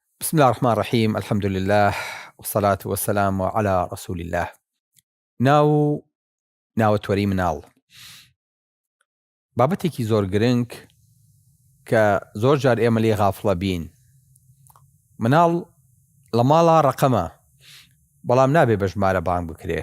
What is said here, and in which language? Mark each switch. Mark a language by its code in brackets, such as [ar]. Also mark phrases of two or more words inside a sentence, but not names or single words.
[ar] بسم الله الرحمن الرحيم. الحمد لله والصلاة والسلام على رسول الله. [ckb] ناوەتوەری مناڵ بابەتێکی زۆر گرنگ کە زۆر جار ئێمە لێ غافڵە بین. مناڵ لە ماڵا ڕقەمە بەڵام نابێ بە ژمارە بانگ بکرێ.